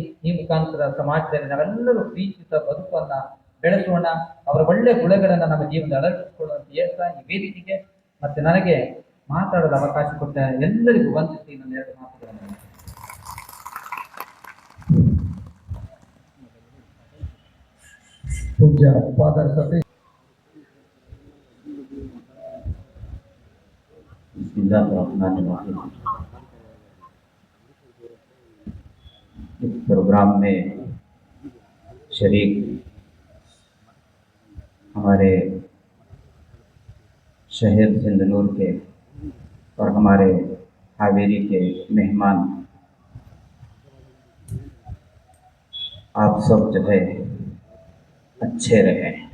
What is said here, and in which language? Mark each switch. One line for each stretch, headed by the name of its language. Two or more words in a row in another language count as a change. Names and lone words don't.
Kannada: ಈ ಮುಖಾಂತರ ಸಮಾಜದಲ್ಲಿ ನಾವೆಲ್ಲರೂ ಪ್ರೀತಿತ ಬದುಕನ್ನ ಬೆಳೆಸೋಣ, ಅವರ ಒಳ್ಳೆ ಗುಣಗಳನ್ನು ನಮ್ಮ ಜೀವನದಲ್ಲಿ ಅಳವಡಿಸಿಕೊಳ್ಳುವಂತ ಹೇಳ್ತಾ ಈ ವೇದಿಕೆಗೆ ಮತ್ತೆ ನನಗೆ ಮಾತಾಡಲು ಅವಕಾಶ ಕೊಟ್ಟ ಎಲ್ಲರಿಗೂ ವಂದಿಸಿ ನನ್ನ ಎರಡು ಮಾತುಗಳನ್ನು ಪೂಜ್ಯ ಫಾದರ್ ಸತೀಶ್.
Hindi: इस प्रोग्राम में शरीक हमारे शहर सिंधनूर के और हमारे हावेरी के मेहमान, आप सब जो है अच्छे रहें।